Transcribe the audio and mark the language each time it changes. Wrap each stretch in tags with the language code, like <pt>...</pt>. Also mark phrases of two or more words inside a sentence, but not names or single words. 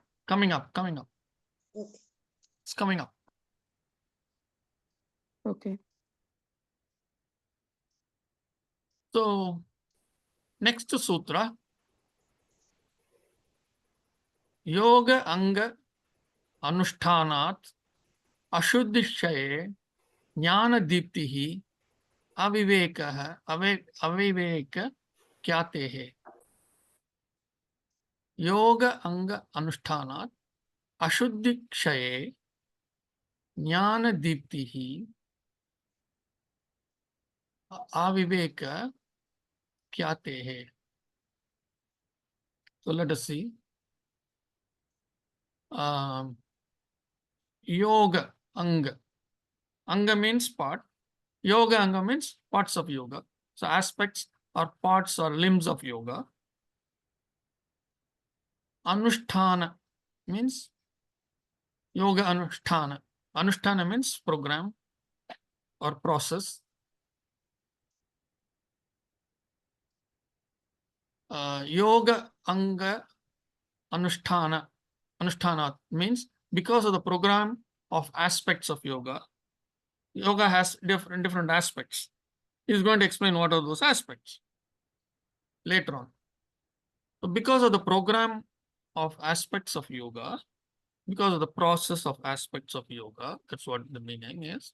<en>Okay. It's coming up. Okay. So, next sutra.</en> <sa>Yoga anga anushtanat ashuddhishaye jnana diptihi avivekah aviveka kyatehe. Yoga anga anushtanat ashuddhishaye jnana diptihi aviveka kyatehe.</sa> <en>So let us see.</en> <sa>Yoga anga.</sa> <en>Anga means part.</en> <sa>Yoga anga</sa> <en>means parts of yoga. So aspects or parts or limbs of yoga. Anushtana means</en> <sa>yoga anushtana.</sa> <en>Anushtana means program or process.</en> <sa>Yoga anga anushtana.</sa> <en>Anushtana means because of the program of aspects of yoga. Yoga has different aspects. He's going to explain what are those aspects later on. So because of the program of aspects of yoga, because of the process of aspects of yoga, that's what the meaning is.</en>